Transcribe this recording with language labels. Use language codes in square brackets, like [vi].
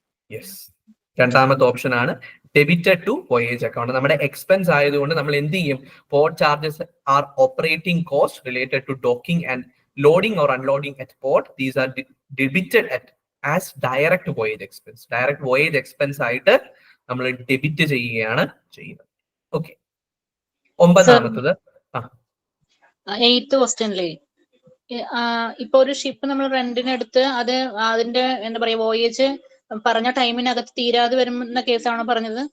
[ml] Yes, രണ്ടാമത്തെ option ആണ് [en] Debited to voyage account. [ml] നമ്മുടെ എക്സ്പെൻസ് ആയതുകൊണ്ട് നമ്മൾ എന്ത് ചെയ്യും? [en] Port charges are operating cost related to docking and loading or unloading at port. These are debited as direct voyage expense. Direct voyage expense [ml] ആയിട്ട് നമ്മൾ debit ചെയ്യുകയാണ് ചെയ്യുന്നത്. ഓക്കെ, ഒമ്പതാമത്തത്, 8th ക്വസ്റ്റ്യനിലെ ഇപ്പൊ ഒരു ഷിപ്പ് നമ്മൾ റെന്റിനെടുത്ത് അത് അതിന്റെ എന്താ പറയാ വോയേജ് പറഞ്ഞ ടൈമിനകത്ത് തീരാതെ വരുന്ന കേസാണോ പറഞ്ഞത്?